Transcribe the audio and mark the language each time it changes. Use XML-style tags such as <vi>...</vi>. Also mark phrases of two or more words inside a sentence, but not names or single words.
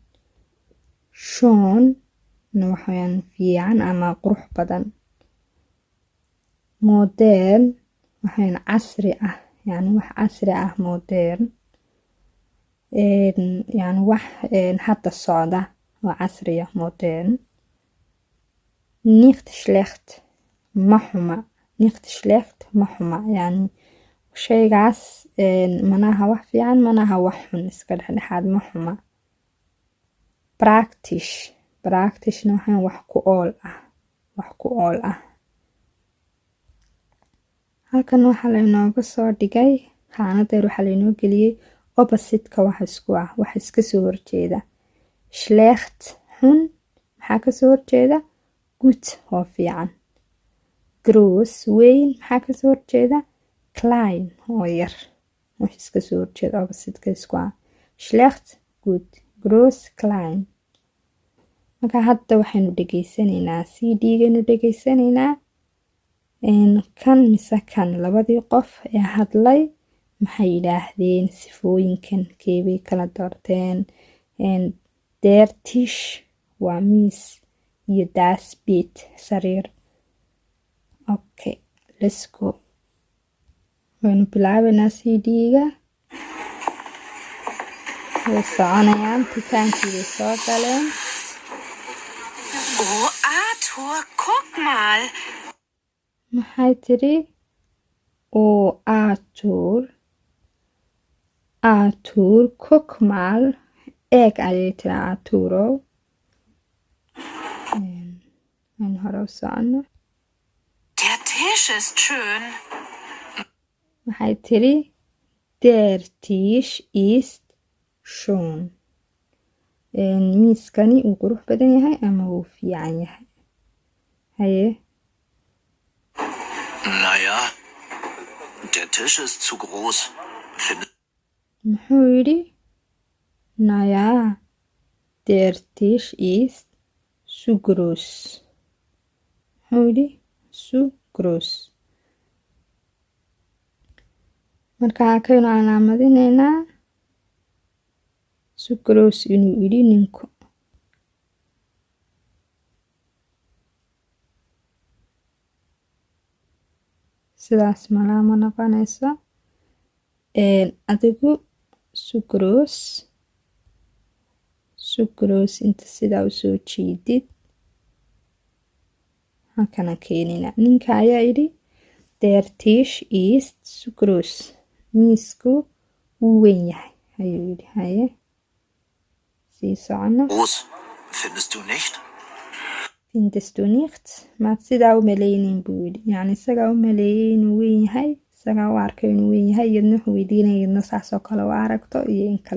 <so>schon waxaweyaan fiican ama qurux badan. modern waxaweyaan casri ah yani wax casri ah modern yani wax hadda socda oo casriya modern.</so> <de>nicht schlecht</de> <so>ma xuma yani shaygaas manaha wax fiican manaha wax xun iska dhexdhexaad ma xuma. practice-na waxaan wax ku ool ah. halkan waxaa laynooga soo dhigay qaanadeer waxaa laynoo geliyey opposite-ka wax isku ah wax iska soo horjeeda. schlecht xun maxaa kasoo horjeeda good oo fiican. gross weyn maxaa kasoo horjeeda klein oo yar wax iska soo horjeeda opposite-ka isku ah.</so> <de>schlecht good gross klein.</de> <so>marka hadda waxaynu dhegeysanaynaa cd-gaynu dhegeysanaynaa kan mise kan labadii qof ee hadlay maxay yidhaahdeen sifooyinkan keebay kala doorteen</so> <de>Der Tisch</de> <so>waa miis iyo</so> <de>das Bett</de> <so>sariir.</so> <en>Okay, let's go.</en> <so>Waynu bilaabanaa CD-ga. Way soconayaan dukaankii bay soo galeen.</so> <de>Oh, Arthur, guck mal.</de> <so>Maxay tiri?</so> <de>Oh, Arthur, guck mal.</de> <so>Eeg ayay tiri Arturow. Waynu hore u socono.</so> <de>Der Tisch ist schön.</de> <so>Maxay tiri?</so> <de>Der Tisch ist schön.</de> <so>miiskani uu qurux badan yahay ama uu fiican yahay. Haye.</so> <de>Naja, der Tisch ist zu groß.</de> <so>Muxuu yidhi?</so> <de>Naja, der Tisch ist zu groß.</de> <so>Muxuu yidhi?</so> <de>Zu groß.</de> <so>Marka halkaynu calaamadinaynaa</so> <de>zu groß</de> <so>inuu yidhi ninku. Sidaas malaa ma noqonayso. Adigu</so> <de>zu groß</de> <so>inta sidaa u soo jiidid. Halkana keenina. Ninka ayaa yidhi</so> <de>der Tisch ist zu groß.</de> <so>Miisku wuu weyn yahay ayuu yidhi. Haye. Sii socono.</so> <de>Groß, findest du nicht? Findest du nicht?</de> <so>Maad sidaa u malaynin buu yidhi. Yacni isagaa u maleeyay inuu weyn yahay. Isagaa u arkay inuu weyn yahay. Iyadna wuxuu weydiinaya iyadna saasoo kale u aragto iyo in kale.</so>